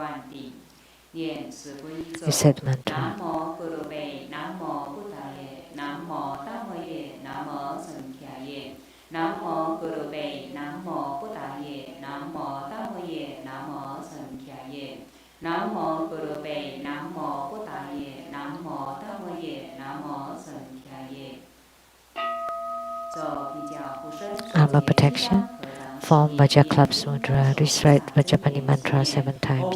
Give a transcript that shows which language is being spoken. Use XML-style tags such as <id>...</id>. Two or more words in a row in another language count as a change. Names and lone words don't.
<en>Recite mantra.</en> <sa>नमो गुरुभ्यः, नमो बुद्धाय, नमो धर्माय, नमो सङ्घाय. नमो गुरुभ्यः, नमो बुद्धाय, नमो धर्माय, नमो सङ्घाय.</sa> <en>Armor protection. Form Vajra Clubs Mudra. Recite Vajrapani mantra 7 times.</en>